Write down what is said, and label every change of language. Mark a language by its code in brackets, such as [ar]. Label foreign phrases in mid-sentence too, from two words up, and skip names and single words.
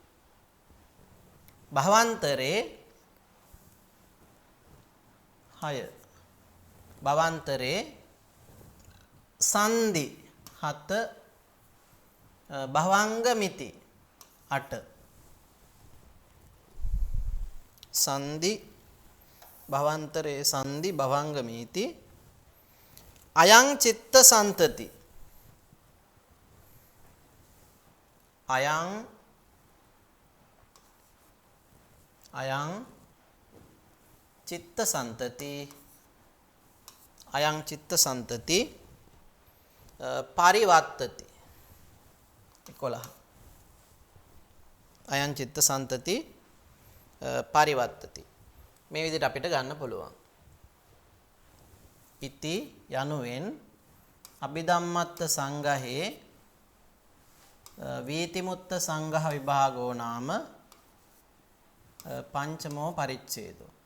[pi] භවන්තරේ 6 භවන්තරේ සන්ධි 7 භවංගමිති 8 සන්ධි භවන්තරේ සන්ධි භවංගමිති අයං චිත්ත සන්තති අයං චිත්ත සන්තති අයං චිත්ත සන්තති පරිවත්තති 11 අයං චිත්ත සන්තති පරිවත්තති [si] මේ විදිහට අපිට ගන්න පුළුවන්. ඉති යනුවෙන් [pi] අභිධම්මත්ත සංඝහේ වීතිමුත්ත සංඝහ විභාගෝ නාම පංචමෝ පරිච්ඡේදෝ.